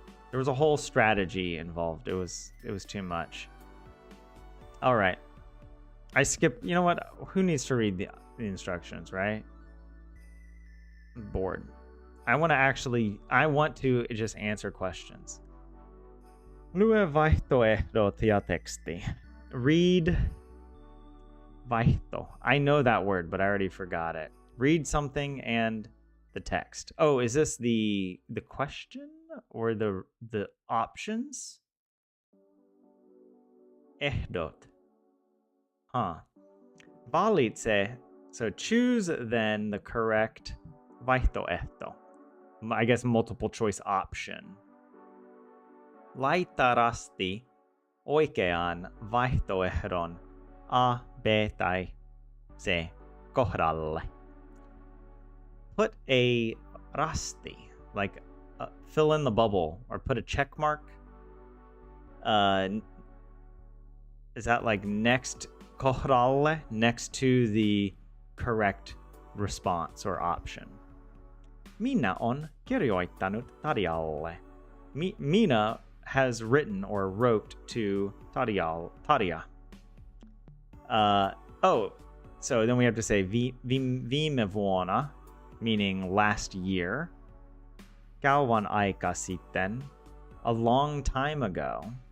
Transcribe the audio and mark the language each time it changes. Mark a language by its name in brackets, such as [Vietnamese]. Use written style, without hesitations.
[English] There was a whole strategy involved. It was too much. All right. I skipped. You know what? Who needs to read the instructions, right? I'm bored. I want to just answer questions. [Finnish] Lue vaihtoehdot ja teksti. [English] Read vaihto. I know that word, but I already forgot it. Read something and the text. Oh, is this the question or the options? [Finnish] Ehdot. Huh. Valitse. [English] So choose then the correct vaihtoehto. I guess multiple choice option. [Finnish] Laita rasti oikean vaihtoehdon A, B tai C kohdalle. [English] Put a rasti, like fill in the bubble, or put a check mark. Is that like next kohdalle, next to the correct response or option? [Finnish] Minä on kirjoittanut Tarjalle. [English] Mina has written or wrote to Tarja. So then we have to say [Finnish] viime vuonna, [English] meaning last year. [Finnish] Kauan aika sitten, [English] a long time ago.